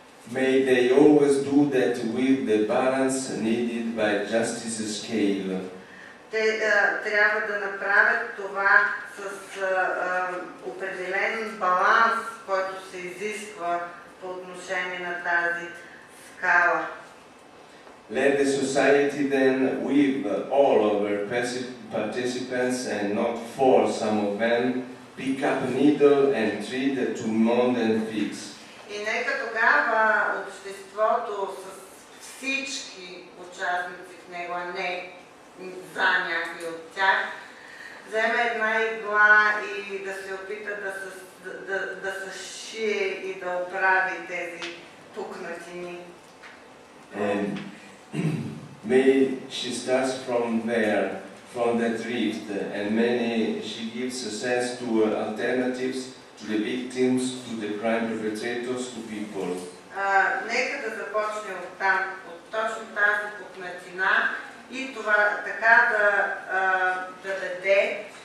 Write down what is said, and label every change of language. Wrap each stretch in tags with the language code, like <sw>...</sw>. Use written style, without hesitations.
<en>May they always do that with the balance needed by justice's scale.</en> <bg>Те трябва да направят това с определен баланс, който се изисква по отношение на тази скала.</bg> <en>Let the society then, with all of her participants and not for some of them, pick up a needle and thread to mend and fix.</en> <bg>И нека тогава обществото с всички участници в него, а не за някой от тях, вземе една игла и да се опита да съшие и да оправи тези пукнатини.</bg> <en>And may she starts from there, from that rift, and she gives a sense to alternatives, to the victims, to the crime perpetrators, to people.</en> <bg>Нека да започне оттам, от точно тази пукнатина и това така да даде</bg>